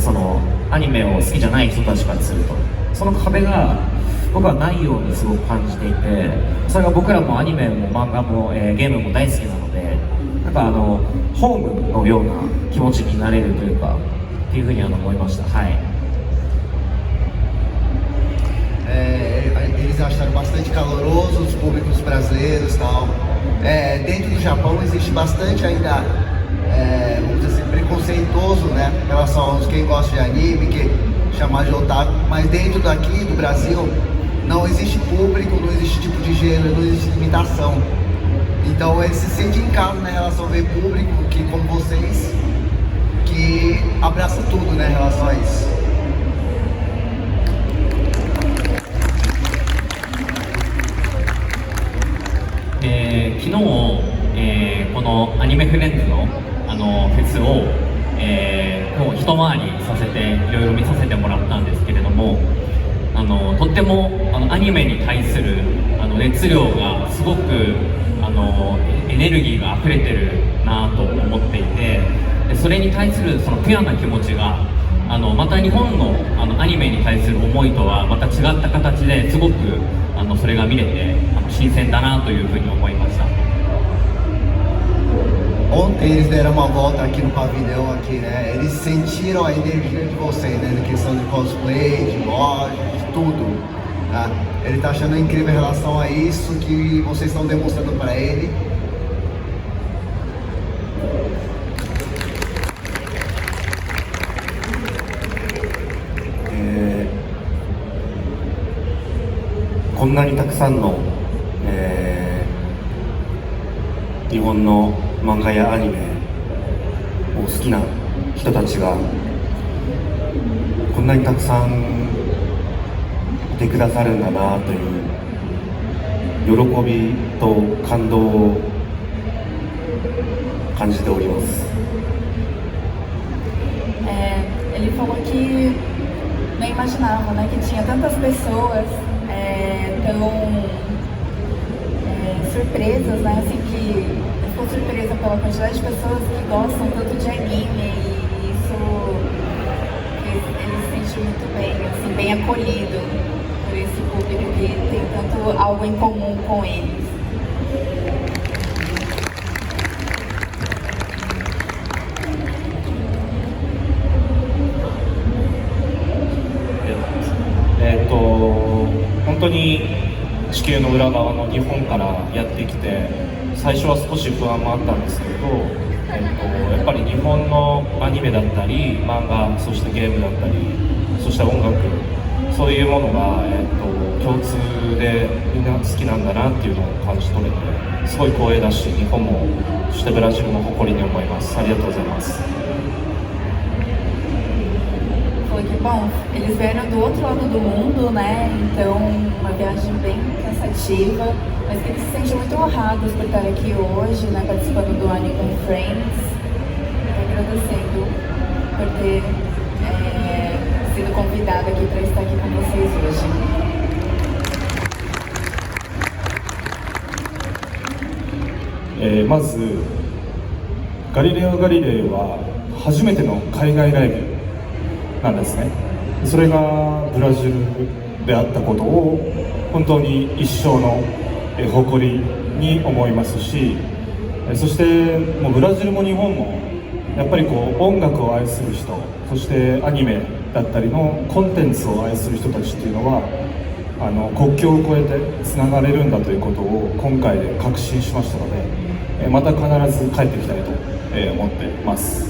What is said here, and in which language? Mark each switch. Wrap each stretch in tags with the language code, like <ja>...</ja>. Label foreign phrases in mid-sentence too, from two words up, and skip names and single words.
<ja>そのアニメを好きじゃない人たちからするとその壁が僕はないようにすごく感じていて、それが僕らもアニメも漫画も、ゲームも大好きなので、なんかホームのような気持ちになれるというかっていうふうに思いました。はい。</ja> <pt>Eles acharam bastante caloroso os públicos brasileiros e tal. Dentro do Japão existe bastante ainda, vamos dizer assim, preconceituoso, né, em relação aos quem gosta de anime, que chamar de otaku, mas dentro daqui do Brasil não existe público, não existe tipo de gênero, não existe limitação. Então eles se sentem em casa, né, em relação a ver público que, como vocês, que abraça tudo, né, em relação a isso.</pt> <ja>昨日、このアニメフレンズの、フェスを、もう一回りさせていろいろ見させてもらったんですけれども、とってもアニメに対する熱量がすごくエネルギーが溢れてるなと思っていて、でそれに対するそのピュアな気持ちがまた日本のアニメに対する思いとはまた違った形ですごくそれが見れて新鮮だなというふうに思いました。</ja> <pt>Ontem eles deram uma volta aqui no pavilhão aqui, né? Eles sentiram a energia de vocês, né? Na questão de cosplay, de loja, de tudo, tá? Ele tá achando incrível em relação a isso que vocês estão demonstrando para ele.</pt> <ja>.こんなにたくさんの、日本の漫画やアニメを好きな人たちがこんなにたくさんいてくださるんだなという喜びと感動を感じております。</ja> <pt>Ele falou que não imaginava, né, que tinha tantas pessoas tão surpresas, né, assim, que ficou surpresa pela quantidade de pessoas que gostam tanto de anime, e isso ele se sente muito bem, assim, bem acolhido por esse público que tem tanto algo em comum com eles.</pt> <ja>本当に地球の裏側の日本からやってきて、最初は少し不安もあったんですけれど、やっぱり日本のアニメだったり漫画、そしてゲームだったり、そして音楽、そういうものが、共通でみんな好きなんだなっていうのを感じ取れて、すごい光栄だし、日本もそしてブラジルも誇りに思います。ありがとうございます。</ja> <pt>Que bom, eles vieram do outro lado do mundo, né? Então, uma viagem bem cansativa, mas que eles se sentem muito honrados por estar aqui hoje, né? Participando do Anime Friends, e agradecendo por ter sido convidado aqui para estar aqui com vocês hoje.</pt> <ja>まずガリレオ・ガリレイは初めての海外ライブなんですね。それがブラジルであったことを本当に一生の誇りに思いますし、そしてもうブラジルも日本もやっぱりこう音楽を愛する人、そしてアニメだったりのコンテンツを愛する人たちっていうのは国境を越えてつながれるんだということを今回で確信しましたので、また必ず帰ってきたいと思っています。</ja>